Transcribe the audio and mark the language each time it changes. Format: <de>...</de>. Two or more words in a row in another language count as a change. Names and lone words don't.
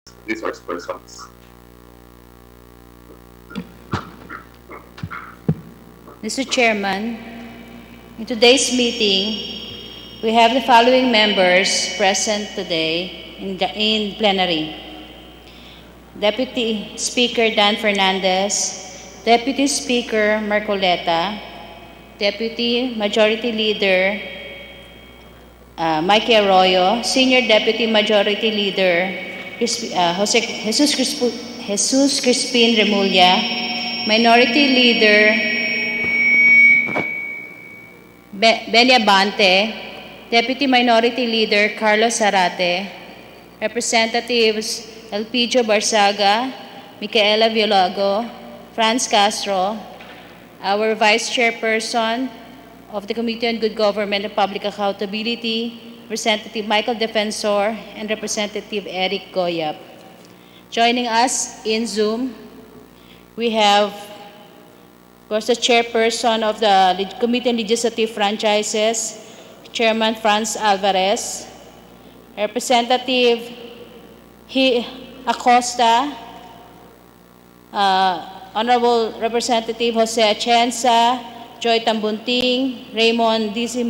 <en>resource persons. Mr. Chairman, in today's meeting, we have the following members present today in plenary. Deputy Speaker Dan Fernandez, Deputy Speaker Marcoleta, Deputy Majority Leader Mikey Arroyo, Senior Deputy Majority Leader Jesus Crispin Remulla, Minority Leader Benny Abante, Deputy Minority Leader Carlo Zarate, Representatives Elpidio Barzaga, Micaela Violago, Franz Castro, our Vice Chairperson of the Committee on Good Government and Public Accountability, Representative Michael Defensor, and Representative Eric Goyap. Joining us in Zoom, we have, of course, the Chairperson of the Committee on Legislative Franchises, Chairman Franz Alvarez, Representative Acosta, Honorable Representative Jose Atienza, Joy Tambunting, Raymond D.C.</en>